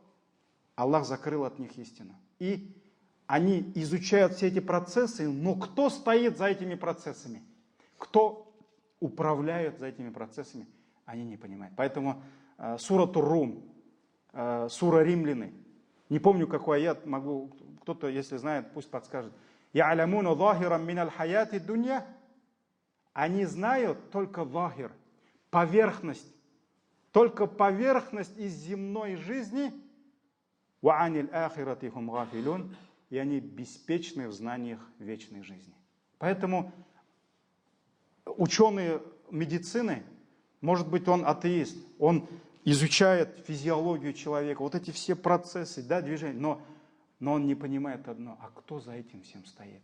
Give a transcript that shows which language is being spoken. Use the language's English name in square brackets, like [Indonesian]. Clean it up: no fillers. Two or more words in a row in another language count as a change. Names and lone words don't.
[Russian] Аллах закрыл от них истину. И они изучают все эти процессы, но кто стоит за этими процессами? Кто управляет за этими процессами? Они не понимают. Поэтому сура Тур-Рум, сура Римляне, не помню, какой аят, могу, кто-то, если знает, пусть подскажет. [Arabic] «يعلمون ظاهرا من الحياة الدنيا». [Russian] Они знают только захир, поверхность, только поверхность из земной жизни. [Arabic] «وعن الآخرة هم غافلون». [Russian] И они беспечны в знаниях вечной жизни. Поэтому ученый медицины, может быть, он атеист, он изучает физиологию человека, вот эти все процессы, да, движения, но он не понимает одно, а кто за этим всем стоит?